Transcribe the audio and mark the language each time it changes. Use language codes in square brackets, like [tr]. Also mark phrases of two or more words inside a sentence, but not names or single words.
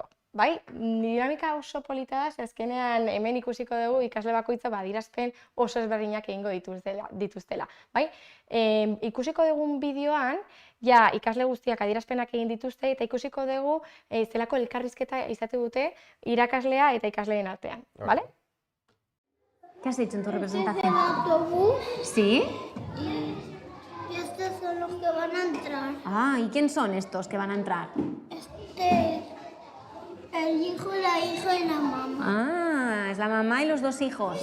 [eu] Bai, dinamika oso polita da, azkenean hemen ikusiko dugu ikasle bakoitza adierazpen oso ezberdinak egingo dituztela. Bai, ikusiko dugun bideoan, ikasle guztiak adierazpenak egin dituzte eta ikusiko dugu zelako elkarrizketa izate dute irakaslea eta ikasleen artean, bale? [es] ¿Qué has hecho en tu En representación? autobús ¿Sí? y estos son los que van a entrar. Ah, ¿y quién son estos que van a entrar? El hijo, la hija y la mamá Ah, es la mamá y los dos hijos.